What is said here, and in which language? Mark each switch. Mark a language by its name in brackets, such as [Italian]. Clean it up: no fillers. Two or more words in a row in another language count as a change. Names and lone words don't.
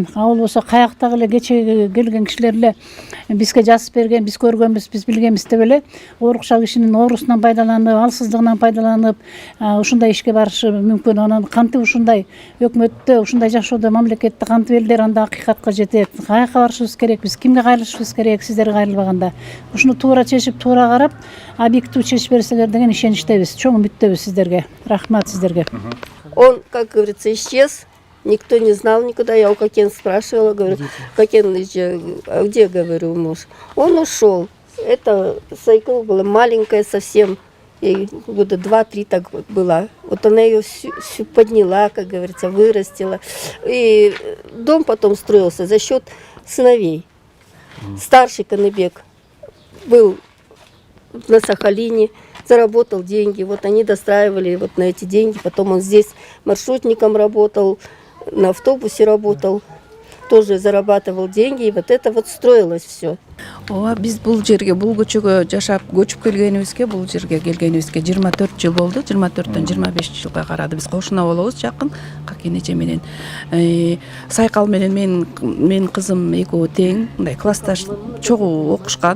[Kyrgyz] А болбосо каяктагы эле кече келген кишилер эле бизге жазып берген, биз көргөнбүз, биз билгенбиз деп эле оорукчал кишинин оорусунан пайдаланып, алсыздыгынан пайдаланып ушундай ишке барышы мүмкүн. Анан кантип ушундай өкмөттө, ушундай жашоодо, мамлекетте кантип элдер анда акыйкатка жетет? Каяка барышыбыз керек? Биз кимге кайрылышыбыз керек? Сиздерге кайрылбаганда. Ушуну туура чечип, туура карап, объективдүү чечип берсеңер деген ишеничтебиз. Чоң үмүттөбүз сиздерге. Рахмат сиздерге. [Russian] Он, как говорится, исчез. Никто не знал никуда. Я у Кокен спрашивала, говорю, Кокен, а где, говорю, муж? Он ушел. Это Сайкл была маленькая совсем, ей года 2-3 так была. Вот она ее всю подняла, как говорится, вырастила. И дом потом строился за счет сыновей. Старший Каныбек был на Сахалине, заработал деньги. Вот они достраивали вот на эти деньги. Потом он здесь маршрутником работал, на автобусе работал, тоже зарабатывал деньги. И вот это вот строилось все. [Kyrgyz] Ооба, биз бул жерге, бул көчөгө жашап, көчүп келгенибизге, бул жерге келгенибизге 24 жыл болду. 24төн 25 жылга карады. Биз кошуна болобуз, жакын Какен эже менен. Сайкал менен мен кызым экөө тең, мындай классташ чогуу окушкан.